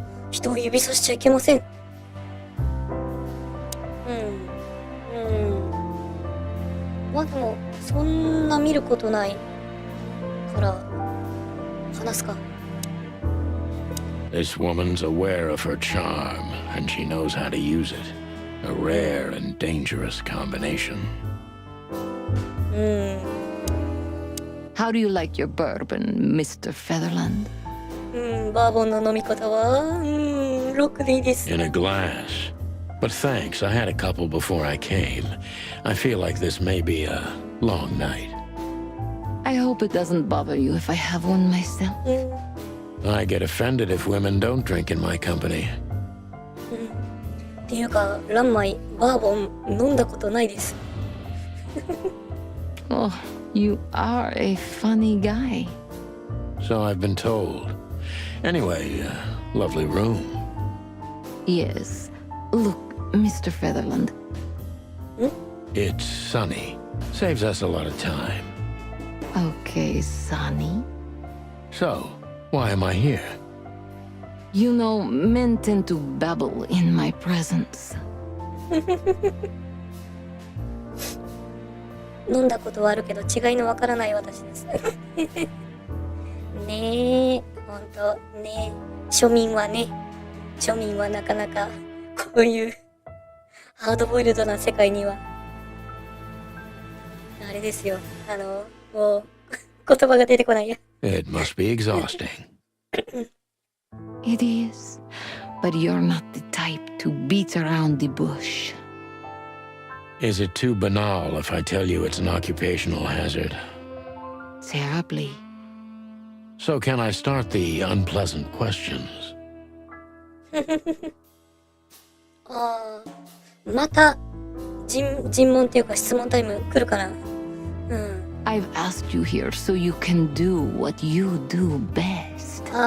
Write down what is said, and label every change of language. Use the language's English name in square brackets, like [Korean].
[Japanese] 人を指さしちゃいけません。まあでも、そんな見ることないから、話すか。 [English] This woman's aware of her charm, and she knows how to use it. A rare and dangerous combination. How do you like your bourbon, Mr. Featherland? [Japanese] バーボンの飲み方は、ロックでいいです。 [English] In a glass. But thanks, I had a couple before I came. I feel like this may be a long night. I hope it doesn't bother you if I have one myself. I get offended if women don't drink in my company. [Japanese] っていうか、ランマイ、バーボン飲んだことないです。 [English] Oh, you are a funny guy. So I've been told. Anyway, lovely room. Yes. Look, Mr. Featherland. It's sunny. Saves us a lot of time. Okay, Sonny. So, why am I here? You know, men tend to babble in my presence. [Japanese] 飲んだことはあるけど違いのわからない私です。ねえ、ほんとねえ、庶民はなかなかこういうハードボイルドな世界にはあれですよ。もう言葉が出てこないや。 [English] It must be exhausting. It is, but you're not the type to beat around the bush. Is it too banal if I tell you it's an occupational hazard? Terribly. So can I start the unpleasant questions? [Japanese] また尋問っていうか質問タイム来るかな。 [English] I've asked you here so you can do what you do best.